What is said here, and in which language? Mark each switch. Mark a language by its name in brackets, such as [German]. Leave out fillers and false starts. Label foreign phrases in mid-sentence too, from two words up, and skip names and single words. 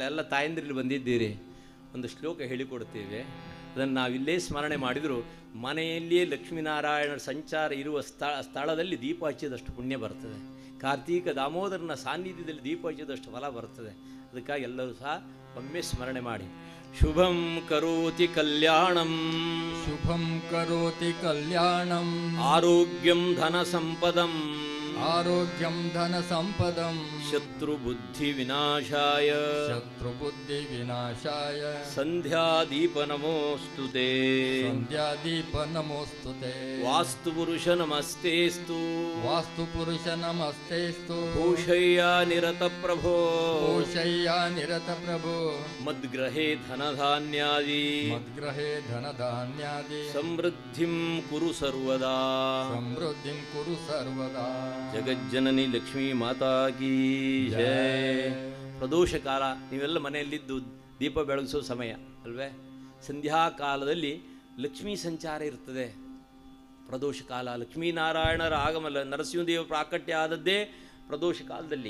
[Kannada] ಎಲ್ಲ ತಾಯಂದ್ರಲ್ಲಿ ಬಂದಿದ್ದೀರಿ, ಒಂದು ಶ್ಲೋಕ ಹೇಳಿಕೊಡ್ತೇವೆ, ಅದನ್ನು ನಾವಿಲ್ಲೇ ಸ್ಮರಣೆ ಮಾಡಿದರೂ ಮನೆಯಲ್ಲಿಯೇ ಲಕ್ಷ್ಮೀನಾರಾಯಣರ ಸಂಚಾರ ಇರುವ ಸ್ಥಳದಲ್ಲಿ ದೀಪ ಹಚ್ಚಿದಷ್ಟು ಪುಣ್ಯ ಬರ್ತದೆ. ಕಾರ್ತೀಕ ದಾಮೋದರನ ಸಾನ್ನಿಧ್ಯದಲ್ಲಿ ದೀಪ ಹಚ್ಚಿದಷ್ಟು ಫಲ ಬರ್ತದೆ. ಅದಕ್ಕಾಗಿ ಎಲ್ಲರೂ ಸಹ ಒಮ್ಮೆ ಸ್ಮರಣೆ ಮಾಡಿ. [Sanskrit] ಶುಭಂ ಕರೋತಿ ಕಲ್ಯಾಣಂ, ಶುಭಂ ಕರೋತಿ ಕಲ್ಯಾಣಂ, ಆರೋಗ್ಯಂ ಧನ ಸಂಪದಂ, ಆರೋಗ್ಯಂ ಧನ ಸಂಪದಂ, ಶತ್ರು ಬುದ್ಧಿ ವಿನಾಶಾಯ, ಶತ್ರು ಬುದ್ಧಿ ವಿನಾಶಾಯ, ಸಂಧ್ಯಾದೀಪ ನಮೋಸ್ತುತೆ, ಸಂಧ್ಯಾದೀಪ ನಮೋಸ್ತುತೆ, ವಾಸ್ತು ಪುರುಷ ನಮಸ್ತೇಸ್ತು, ವಾಸ್ತು ಪುರುಷ ನಮಸ್ತೇಸ್ತು, ಭೂಷಯ್ಯ ನಿರತ ಪ್ರಭೋ, ಭೂಷಯ್ಯ ನಿರತ ಪ್ರಭೋ, ಮದ್ಗ್ರಹೇ ಧನಧಾನ್ಯಾದಿ, ಮದ್ಗ್ರಹೇ ಧನಧಾನ್ಯಾದಿ, ಸಮೃದ್ಧಿಂ ಕುರು ಸರ್ವದಾ, ಸಮೃದ್ಧಿಂ ಕುರು ಸರ್ವದಾ. [Hindi] जगज्जननी लक्ष्मी माता की जय. [Kannada] ಪ್ರದೋಷ ಕಾಲ, ನೀವೆಲ್ಲ ಮನೆಯಲ್ಲಿದ್ದು ದೀಪ ಬೆಳಗಿಸೋ ಸಮಯ ಅಲ್ವೇ? ಸಂಧ್ಯಾ ಕಾಲದಲ್ಲಿ ಲಕ್ಷ್ಮೀ ಸಂಚಾರ ಇರ್ತದೆ. ಪ್ರದೋಷ ಕಾಲ ಲಕ್ಷ್ಮೀನಾರಾಯಣರ ಆಗಮನ, ನರಸಿಂಹದೇವ ಪ್ರಾಕಟ್ಯ ಆದದ್ದೇ ಪ್ರದೋಷ ಕಾಲದಲ್ಲಿ.